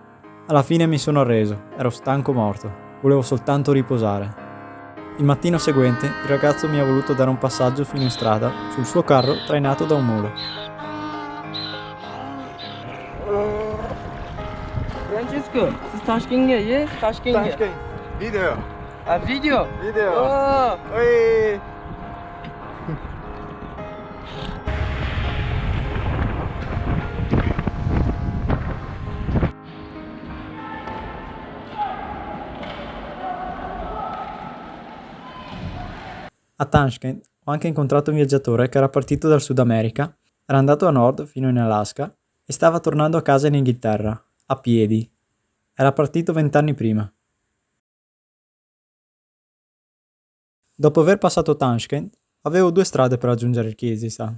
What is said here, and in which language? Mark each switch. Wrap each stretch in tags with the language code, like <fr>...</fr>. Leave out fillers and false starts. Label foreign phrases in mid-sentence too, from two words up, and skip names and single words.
<it>Alla fine mi sono arreso, ero stanco morto, volevo soltanto riposare. Il mattino seguente il ragazzo mi ha voluto dare un passaggio fino in strada sul suo carro trainato da un mulo. Francesco,</it> <uz>siz Toshkentga, Toshkentga. Toshkent. Video. Video. Video. Oh. Oi.</uz> <it>A Tashkent ho anche incontrato un viaggiatore che era partito dal Sud America, era andato a nord fino in Alaska e stava tornando a casa in Inghilterra, a piedi. Era partito 20 anni prima. Dopo aver passato Tashkent, avevo due strade per raggiungere il Kirghizistan.</it>